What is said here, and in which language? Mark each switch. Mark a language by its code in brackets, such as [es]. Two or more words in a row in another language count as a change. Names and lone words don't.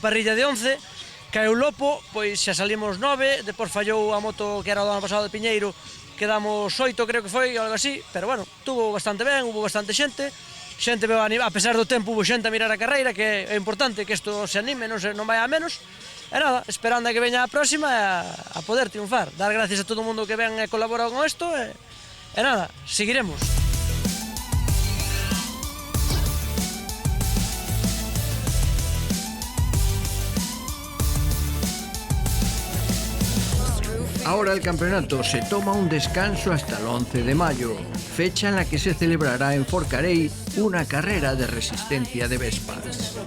[gl] parrilla de 11, caeu o Lopo, pois xa salimos 9, depois fallou a moto que era o do ano pasado de Piñeiro, quedamos 8 creo que foi, algo así, pero bueno, estuvo bastante ben, hubo bastante xente veo a pesar do tempo hubo xente a mirar a carreira, que é importante que isto se anime, non vai a menos, e nada, esperando a que veña a próxima a poder triunfar, dar gracias a todo o mundo que ven e colabora con isto, e nada, seguiremos. [es] Ahora el campeonato se toma un descanso hasta el 11 de mayo, fecha en la que se celebrará en Forcarei una carrera de resistencia de Vespas.